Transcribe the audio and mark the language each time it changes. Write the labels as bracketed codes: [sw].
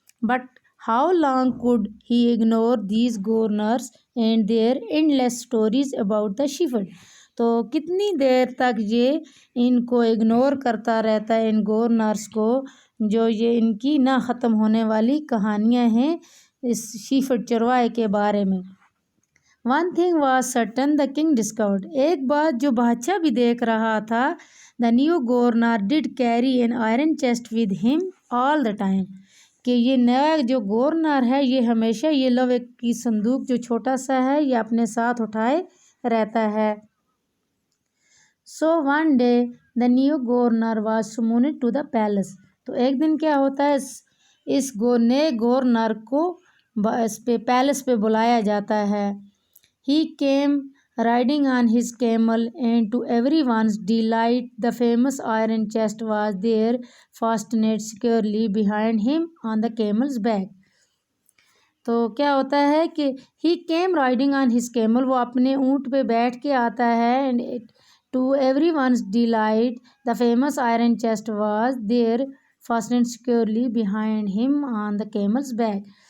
[en] But how long could he ignore these governors and their endless stories about the shepherd। [hi] तो कितनी देर तक ये इनको इग्नोर करता रहता है, इन गवर्नर्स को, जो ये इनकी ना ख़त्म होने वाली कहानियाँ हैं इस shepherd चरवाहे के बारे में। [en] One thing was certain, the king discovered. [hi] एक बात जो बादशाह भी देख रहा था, [en] the new governor did carry an iron chest with him all the time. [hi] कि ये नया जो गवर्नर है ये हमेशा ये लोहे की संदूक जो छोटा सा है ये अपने साथ उठाए रहता है। [en] So one day the new governor was summoned to the palace. [hi] तो एक दिन क्या होता है, इस नए गवर्नर को इस पे पैलेस पे बुलाया जाता है। [en] He came riding on his camel, and to everyone's delight, the famous iron chest was there, fastened securely behind him on the camel's back. [hi] تو کیا ہوتا ہے کہ [en] he came riding on his camel, [hi] وہ اپنے اونٹ پہ بیٹھ کے آتا ہے. [en] And to everyone's delight the famous iron chest was there fastened securely behind him on the camel's back.